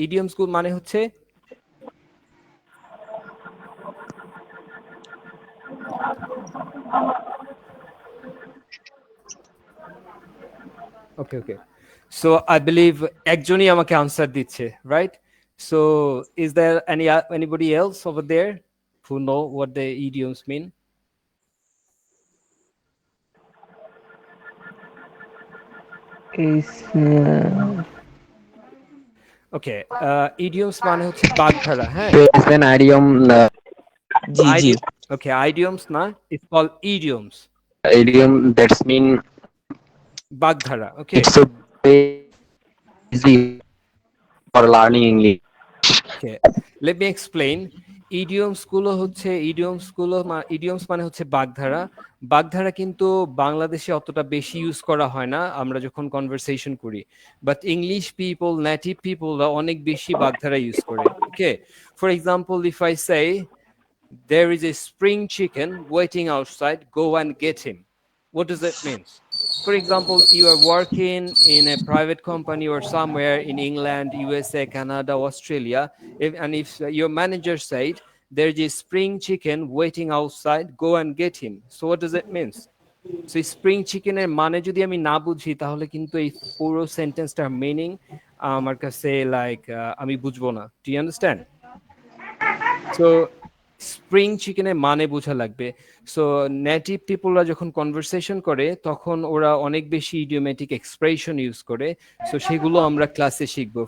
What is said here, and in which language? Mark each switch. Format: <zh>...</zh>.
<bn>Idioms গুলো মানে হচ্ছে okay.</bn> <en>So I believe</en> <bn>একজনই আমাকে আনসার দিচ্ছে,</bn> <en>right? So is there anybody else over there who know what the idioms mean?</en> <bn>Okay, idioms মানে হচ্ছে বাগধারা। হ্যাঁ,</bn> <en>It's an idiom. Okay, idioms</en> <bn>না,</bn> <en>it's called idioms. Idiom that's mean</en> <bn>বাগধারা। Okay,</bn> <en>it's so easy for learning English. Okay, let me explain.</en> <bn>Idioms মানে হচ্ছে বাগধারা। বাগধারা কিন্তু বাংলাদেশে অতটা বেশি ইউজ করা হয় না আমরা যখন কনভারসেশন করি, বাট ইংলিশ পিপল, নেটিভ পিপলরা অনেক বেশি বাগধারা ইউজ করে।</bn> <en>Okay, for example, if I say there is a spring chicken waiting outside, go and get him. What does that mean? For example, you are working in a private company or somewhere in England, USA, Canada, Australia, and if your manager said there's a spring chicken waiting outside, go and get him. So what does that mean?</en> <bn>So spring chicken এর মানে যদি আমি না বুঝি তাহলে কিন্তু এই পুরো সেন্টেন্সটার মিনিং আমার কাছে লাইক আমি বুঝবো না।</bn> <en>Do you understand?</en> <bn>So spring চিকেনের মানে বোঝা লাগবে। সো নেটিভ পিপলরা যখন কনভারসেশন করে তখন ওরা অনেক বেশি ইডিওমেটিক এক্সপ্রেশন ইউজ করে, সো সেগুলো আমরা ক্লাসে শিখবো।</bn>